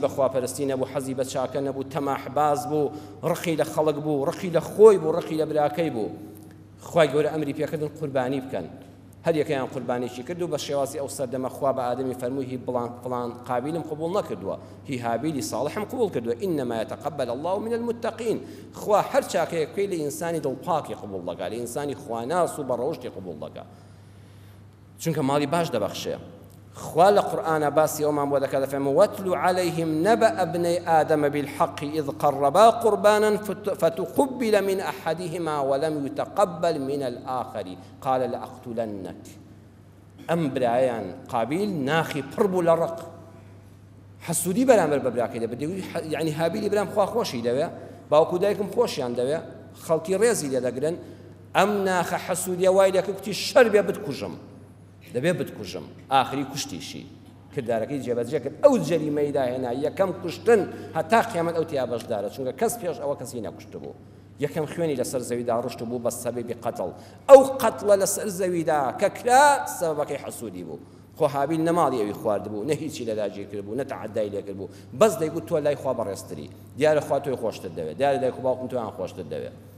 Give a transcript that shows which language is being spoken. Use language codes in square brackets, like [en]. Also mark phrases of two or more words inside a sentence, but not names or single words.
[ckb] خواپەرستی نەبوو حەزی بە چاکە نەبوو تەماحباز بوو ڕقی لە خەڵک بوو ڕقی لە خۆی بوو ڕقی لە براکەی بوو خوای گەورە ئەمری پێکردن قوربانی بکەن هەر یەکەیان قوربانیی کرد و بە شێوازی ئەو سەردەمە خوا بە ئادەمی فەرمووی هی فڵان قابیلم قبول نەکردووە هی هابیلی ساڵحم قبول کردووە [ar] ئینەما یەتەقەبەل الله من المتقین [ckb] خوا هەر چاکەیەک پێی لە ئینسانی دڵپاکی قبول دەکات لە ئینسانی خواناس و بەڕەوشتی قبول دەکات چونکە ماڵی باش دەبەخشێ خوا لە قورئانە باسی ئەومان بۆ دەکات دەفەرمێ [ar] واتلو عليهم نبأ ابني آدم بالحق إذ قربا قربانا فتقبل من أحدهما ولم يتقبل من الآخر قال لأقتلنك [ckb] ئەم برایان قابیل ناخی پڕ بوو لە ڕق حەسوودی بەرامبەر بە براکەی دەبێت یعنی هابیلی برام خوا خۆشی دەوێ باوکو دایکم خۆشیان دەوێ خەڵکی ڕێزی لێ دەگرن ئەم ناخە حەسوودیە وای دەکرد کوتی شەر بێ بتکوژم دەبێ بتکوژم ئاخری کوشتیشی کردارەکەی جێبەجێ کرد ئەو جەریمەیدا هێنا یەکەم کوشتن هەتا قیامەت ئەو تیا بەشدارە چونکە کەس پێش ئەوە کەسی نەکوشت بوو یەکەم خوێنی لەسەر زەویدا ڕشت بوو بە سەبەبی قەتڵ ئەو قەتڵە لەسەر زەویدا کە کرا سەبەبەکەی حەسوودی بوو خۆ هابیل نەماڵی ئەوی خوارد بوو نە هیچی لەداگیر کرد بوو نە تەعەدای لێ کرد بوو بەس دەیگوت تۆ لای خوا بەڕێزتری دیارە خوا تۆی خۆشتر دەوێت دیارە دایک و باوکم تۆیان خۆشتر دەوێت